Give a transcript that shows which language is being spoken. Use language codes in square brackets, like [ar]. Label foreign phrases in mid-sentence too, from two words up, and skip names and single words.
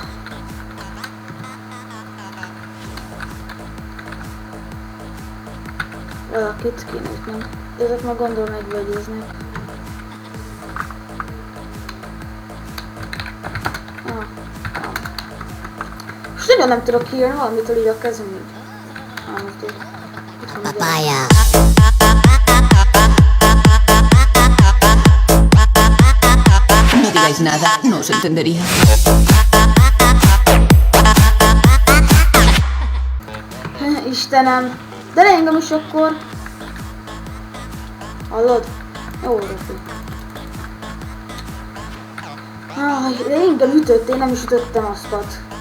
[hu] Valakit kéne ütnöm. Ezek meg gondolom egybeegyeznek. Most nagyon nem tudok írni, valamitől így a kezem így. Most így. Papaya. [es] digáis nada, no se entendería. [hu] Istenem, de ne engem is akkor. Hallod? Jó, Rofi. De engem ütött, én nem is ütöttem azt.